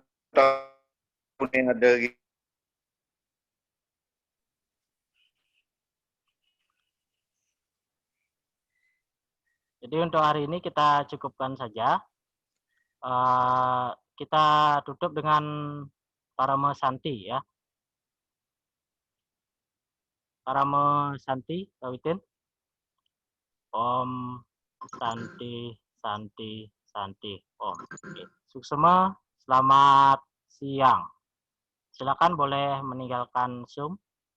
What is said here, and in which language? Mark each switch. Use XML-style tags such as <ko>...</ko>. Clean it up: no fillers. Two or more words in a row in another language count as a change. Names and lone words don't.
<id>Jadi untuk hari ini kita cukupkan saja. Kita tutup dengan</id> <sa>Parama Santi</sa> <id>ya.</id> <sa>Parama Santi,</sa> <id>Pak Witin.</id> <sa>Om Santi, Santi, Santi, Om. Oke.</sa> <id>Suksema, selamat siang. Silakan boleh meninggalkan Zoom.</id>